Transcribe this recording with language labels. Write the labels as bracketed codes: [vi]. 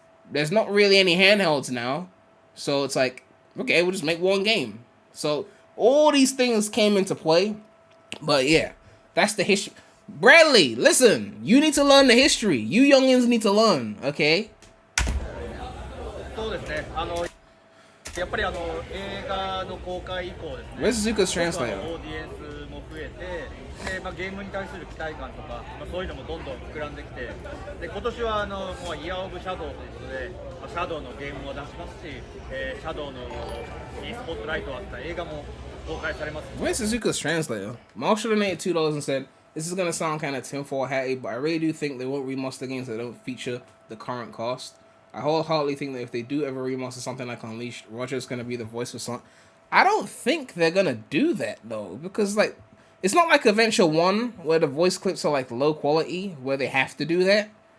[en] There's not really any handhelds now. So it's like, okay, we'll just make one game. So all these things came into play. But yeah, that's the history. Bradley, listen, you need to learn the history. You youngins need to learn, okay? [ja] そうですね。やっぱり映画の公開以降ですね。 [en] Where's Zuka's translator? [ja] オーディエンスも増えて、でゲームに対する期待感とか、そういうのもどんどん膨らんできて、で今年はもうイヤーオブシャドウということで、シャドウのゲームも出しますし、シャドウのいいスポットライトを当てた映画も公開されます。 [en] Where's Suzuka's translator? Marshall donated $2 and said, "This is gonna sound kind of tinfoil hatty, but I really do think they won't remaster games that don't feature the current cast. I wholeheartedly think that if they do ever remaster something like Unleashed, Roger's gonna be the voice of Sonic." I don't think they're gonna do that though, because like, it's not like Adventure 1 where the voice clips are like low quality, where they have to do that.